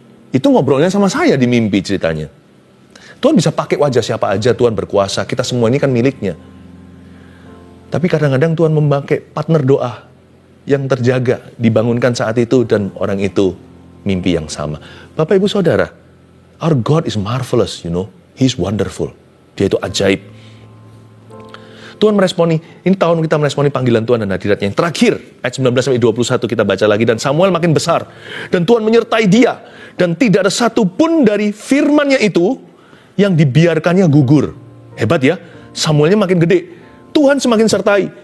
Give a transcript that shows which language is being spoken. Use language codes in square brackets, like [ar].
[id] Itu ngobrolnya sama saya di mimpi ceritanya. Tuhan bisa pakai wajah siapa aja, Tuhan berkuasa. Kita semua ini kan miliknya. Tapi kadang-kadang Tuhan memakai partner doa yang terjaga, dibangunkan saat itu, dan orang itu mimpi yang sama. [en] Bapak, Ibu, Saudara, our God is marvelous, you know. He's wonderful. [id] Dia itu ajaib. Tuhan meresponi, ini tahun kita meresponi panggilan Tuhan dan hadiratnya. Yang terakhir, ayat 19-21 kita baca lagi. Dan Samuel makin besar, dan Tuhan menyertai dia. Dan tidak ada satupun dari firman-Nya itu yang dibiarkannya gugur. Hebat ya, Samuelnya makin gede. Tuhan semakin sertai.